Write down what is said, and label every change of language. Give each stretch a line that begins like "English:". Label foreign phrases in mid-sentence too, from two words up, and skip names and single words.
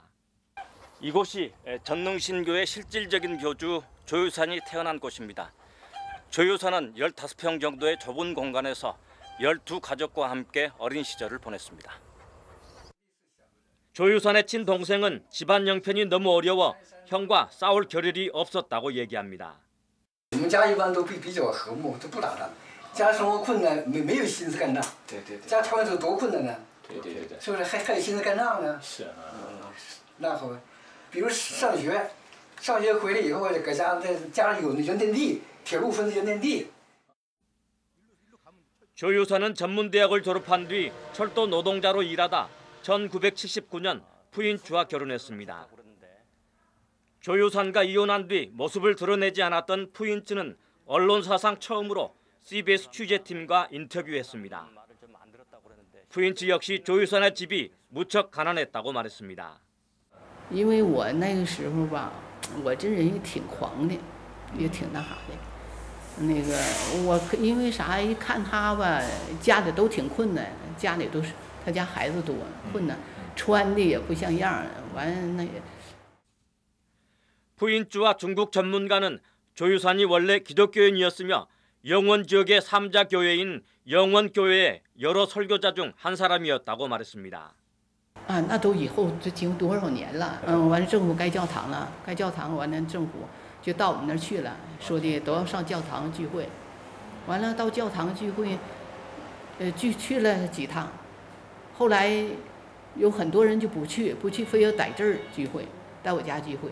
Korean: 이곳이 전능신교의 실질적인 교주 조유산이 태어난 곳입니다. 조유산은 15평 정도의 좁은 공간에서 12가족과 함께 어린 시절을 보냈습니다. 조유산의 친동생은 집안 형편이 너무 어려워 형과 싸울 겨를이 없었다고 얘기합니다.
Chinese: 我们家一般都比较和睦，都不打仗。家生活困难，没有心思干仗。对。家条件都多困难呢。对。是不是还有心思干仗呢？是啊。那好，比如上学回来以后，搁家里有原田地，铁路分的原田地。
Korean: 조유산은 전문대학을 졸업한 뒤 철도 노동자로 일하다 1979년 부인주와 결혼했습니다. 조유산과 이혼한 뒤 모습을 드러내지 않았던 부인주는 언론사상 처음으로 CBS 취재팀과 인터뷰했습니다. 부인주 역시 조유산의 집이 무척 가난했다고 말했습니다.
Chinese: 因为我那个时候吧，我这人也挺狂的，也挺那啥的。那个我因为啥？一看他吧，家里都挺困难，家里都是他家孩子多，困难，穿的也不像样。完那也。
Korean: 부인주와 중국 전문가는 조유산이 원래 기독교인이었으며 영원 지역의 3자 교회인 영원교회의 여러 설교자 중 한 사람이었다고 말했습니다.
Chinese: 啊，那都以后这经多少年了，完了政府盖教堂了，盖教堂完了政府就到我们那儿去了，说的都要上教堂聚会，完了到教堂聚会，去了几趟，后来有很多人就不去，非要在这儿聚会，在我家聚会。